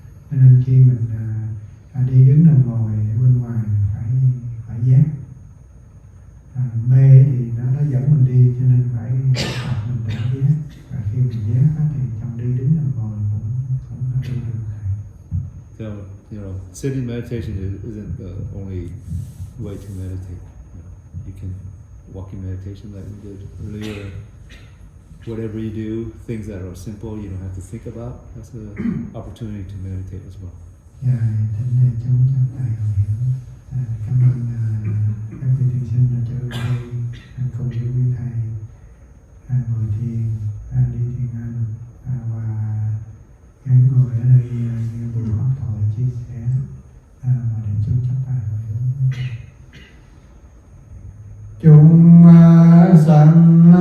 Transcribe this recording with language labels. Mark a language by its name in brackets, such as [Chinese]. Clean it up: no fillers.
[Vietnamese] Cho nên khi mình đi đứng nằm ngồi ở bên ngoài phải giác. Mê thì nó dẫn mình đi, cho nên phải học mình để giác. Và khi mình giác thì trong đi đứng nằm ngồi cũng là tu được. [English] So, sitting meditation isn't the only way to meditate. You can walking meditation like we did earlier. Whatever you do, things that are simple, you don't have to think about. That's an opportunity to meditate as well. [Vietnamese] Dạ, thỉnh thầy chú chắp tay hồi hướng. Cảm ơn các vị thiền sinh đã trở về đây cùng với quý thầy ngồi thiền, đi thiền hành và gắn ngồi ở đây nghe buổi pháp thoại chia sẻ và để chú chắp tay hồi hướng. Chúng sanh